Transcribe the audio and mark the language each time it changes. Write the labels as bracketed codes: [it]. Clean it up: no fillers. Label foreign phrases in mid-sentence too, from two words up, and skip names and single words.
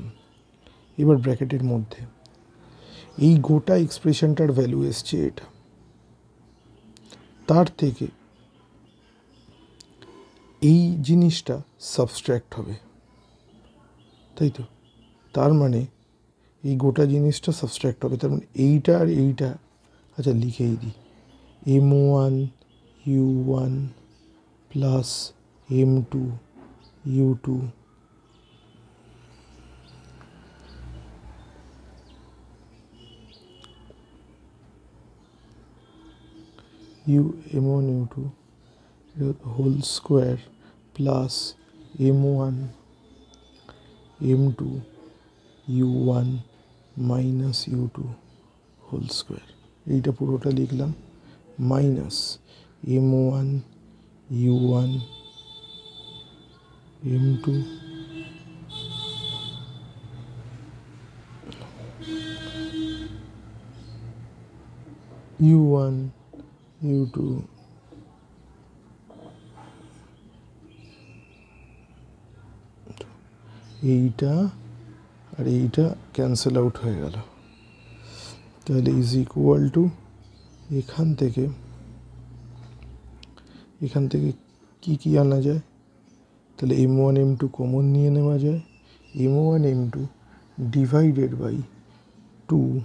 [bn] এবার ব্র্যাকেটের মধ্যে এই গোটা এক্সপ্রেশনটার ভ্যালু এসছে এটা, তার থেকে এই জিনিসটা সাবস্ট্র্যাক্ট হবে, তাই তো? তার মানে এই গোটা জিনিসটা সাবস্ট্র্যাক্ট হবে, তার মানে এইটা আর এইটা, আচ্ছা লিখেই দিই, [en] m1 u1 plus m2 u2 m1 u2 whole square plus m1 m2 u1 minus u2 whole square, [bn] এইটা পুরোটা লিখলাম, [en] minus m1 u1 m2 u1 u2 [bn] এইটা আর এইটা [en] cancel out [bn] হয়ে গেল, তাহলে [en] is equal to [bn] এখান থেকে কি কি আনা যায়, তাহলে m1 m2 কমন নিয়ে নেওয়া যায়, [en] m1 m2 divided by 2